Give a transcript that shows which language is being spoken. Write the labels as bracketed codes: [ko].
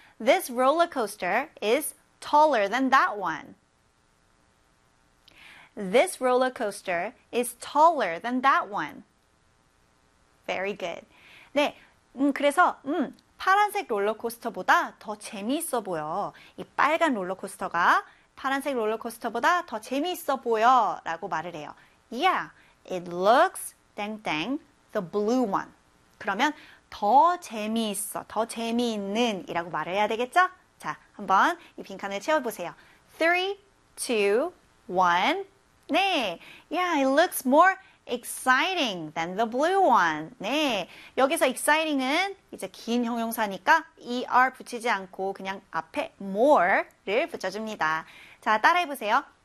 [en] This roller coaster is taller than that one. This roller coaster is taller than that one. Very good. [ko] 네, 그래서 파란색 롤러코스터보다 더 재미있어 보여. 이 빨간 롤러코스터가 파란색 롤러코스터보다 더 재미있어 보여 라고 말을 해요. [en] Yeah, it looks 땡땡 the blue one. [ko] 그러면 더 재미있어, 더 재미있는 이라고 말을 해야 되겠죠? 자, 한번 이 빈칸을 채워보세요. 3, 2, 1. [en] 네, yeah, it looks more exciting than the blue one. [ko] 네, 여기서 exciting은 이제 긴 형용사니까 er 붙이지 않고 그냥 앞에 more를 붙여줍니다. 자, 따라해보세요.